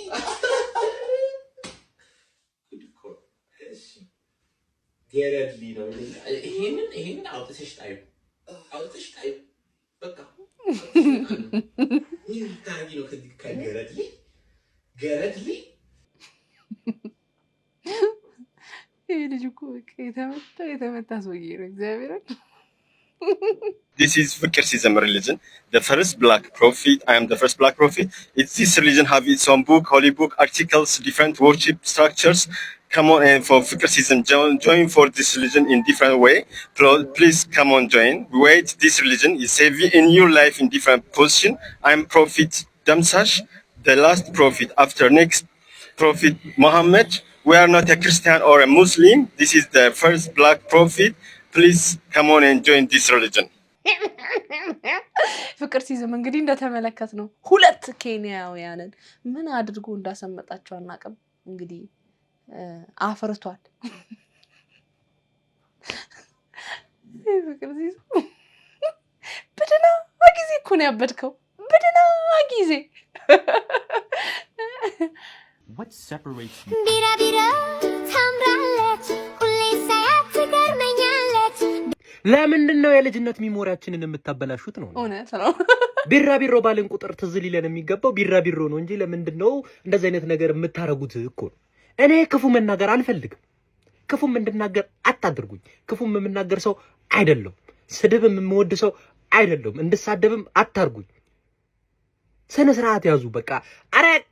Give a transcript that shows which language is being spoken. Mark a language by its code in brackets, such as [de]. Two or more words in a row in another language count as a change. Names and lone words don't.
[am] ገረድ ነው ይሄንን አውጥተሽ ጣዩ በቃ ምን ታርጊ ነው ከገረድ ይሄ ልጅ እኮ የተመታ ሰውዬ ነው እግዚአብሔርን [en] This is Fikr Season religion, the first black prophet. I am the first black prophet. This religion have its own book, holy book, articles, different worship structures. Come on and for Fikr Season, join for this religion in different way. Please come on, join. Wait, this religion is saving in your life in different position. I am Prophet Damsash, the last prophet after next prophet Muhammad. We are not a Christian or a Muslim. This is the first black prophet. Please come on and join this religion. [am] ፍቅር ሲዝም እንግዲህ እንደተመለከት ነው ሁለት ኬንያውያንን ምን አድርጎ እንዳሰመጣቸው አናውቅም እንግዲህ አፍርቷል ፍቅር ሲዝም በደና ጊዜ እኮ ነው ያበድከው በደና ጊዜ [en] What separates you? [am] ለምንድነው የልጅነት ሚሞሪያችንን የምታበላሹት ነው? እውነት ነው። ቢራቢሮ ባልን ቁጥር ትዝ ሊለን የሚገባው ቢራቢሮ ነው እንጂ ለምንድነው እንደዚህ አይነት ነገር የምታረጉት እኮ? እኔ ክፉ መናገር አልፈልግም። ክፉም እንድናገር አታድርጉኝ። ክፉም የምናገር ሰው አይደለም። ስድብም የምወድ ሰው አይደለም። እንድሳደብም አታርጉኝ። ስነ ስርዓት ያዙ በቃ። አረ